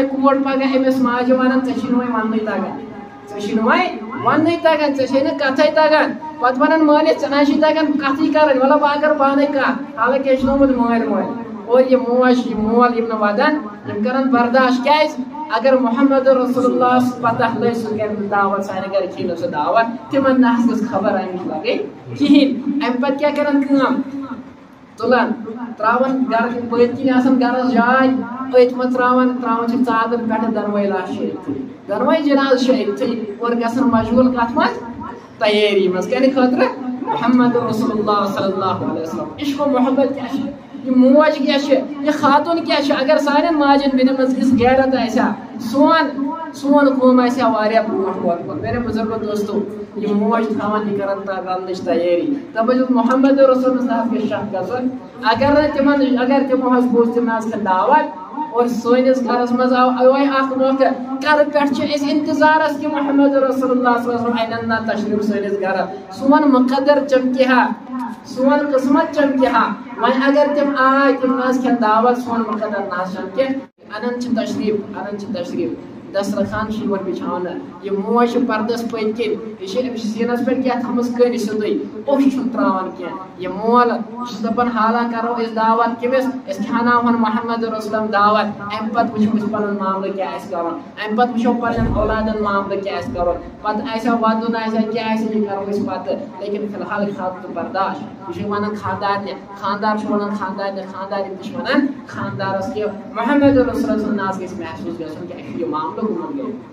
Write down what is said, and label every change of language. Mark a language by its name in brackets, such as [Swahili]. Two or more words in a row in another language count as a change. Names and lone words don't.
[Kashmiri] کوٗر پگاہ أمِس ماجہِ ونان ژےٚ چھُے نہٕ وۄنۍ وننُے تگان ژےٚ چھُے نہٕ وۄنۍ وننُے تگان ژےٚ چھے نہٕ کتھے تگان پتہٕ ونان مٲلِس ژےٚ نہ چھُے تگان کتھٕے کرٕنۍ وَلہٕ بہٕ کرٕ پانے کتھ حالانکہِ ہیٚچھنومُت مٲلۍ مٲلۍ اور یہِ موج یہِ مول یِم نہٕ ودان یِم کران برداشت کیازِ اگر محمد رسول اللہ پتہ لٔج سُہ کرِ نہٕ دعوت سانہِ گرِ کھیٚیہِ نہٕ سُہ دعوت تِمن نہ حظ گٔژھ خبر امِچ لگٕنۍ کہیٖنۍ امہِ پتہٕ کیاہ کران کٲم تُلان تراوان گرٕ پٔتۍ کِنۍ آسان گرس جاے أتھۍ منٛز تراوان چھِ ژادر پٮ۪ٹھٕ دۄنوے لاش چھِ أتھٕے دۄنوے جنازٕ چھِ أتھٕے اور گژھان مشغوٗل کتھ منٛز تیٲری منٛز کَمہِ خٲطرٕ محمد [Arabic] رسول اللہ صلی اللہ علیہ وسلم [Kashmiri] عشق و محبت کیاہ چھِ یہِ موج کیاہ چھِ یہِ خاتوٗن کیاہ چھِ اگر سانٮ۪ن ماجٮ۪ن بیٚنٮ۪ن منٛز یِژھ غیرت آسہِ ہا سون قوم آسہِ ہا واریاہ برونٛٹھ ووتمُت میرے بُزرگو دوستو یہِ موج تھاوان یہِ کران رننٕچ تیٲری دپان چھُس محمد رسولس نہ حظ گژھِ شک گژھُن اگر تِمو حظ بوٗز تِم نہ حظ کھٮ۪ن دعوت اور سٲنِس گرس منٛز آو یِہوے اکھ موقعہٕ گرٕ پٮ۪ٹھ چھِ أسۍ انتظارس کہِ محمد [Arabic] رسول اللہ صلی اللہ علیہ وسلم [Kashmiri] انن نہ تشریٖف سٲنِس گرس سون مقدر چمکہِ ہا سون قٕسمت چمکہِ ہا وۄنۍ اگر تِم آے تِم نہ حظ کھٮ۪ن دعوت سون مقدر نہ حظ چمکہِ انان چھِ تشریٖف دسترخان چھِ یِوان بِچھاونہٕ یہِ موج چھِ پردس پٔتۍ کِنۍ یہِ چھِ أمِس سیٖنس پٮ۪ٹھ کیاہ تھٲومٕژ کٔنۍ سیٚودُے اوٚش چھُنہٕ تراوان کینٛہہ یہِ مول چھُس دپان حالا کرو أسۍ دعوت کٔمِس أسۍ کھٮ۪ناوہون محمد رسولم دعوت امہِ پتہٕ وٕچھو أسۍ پنُن معاملہٕ کیاہ آسہِ کرُن امہِ پتہٕ وٕچھو پننٮ۪ن اولادن معاملہٕ کیاہ آسہِ کرُن پتہٕ آسیا ودُن آسیا کیاہ آسہِ یہِ کرو أسۍ پتہٕ لیکن فی الحال کھاتہٕ تہٕ برداشت یہِ چھُ ونان خاندارنہِ خاندار چھُ ونان خاندارنہِ خاندارٮ۪ن تہِ چھِ ونان خاندارس کہِ محمد رسول سُنٛد ناز گژھِ محسوٗس گژھُن کہِ اَسہِ چھُ یہِ معاملہٕ گوٚمُت گٔے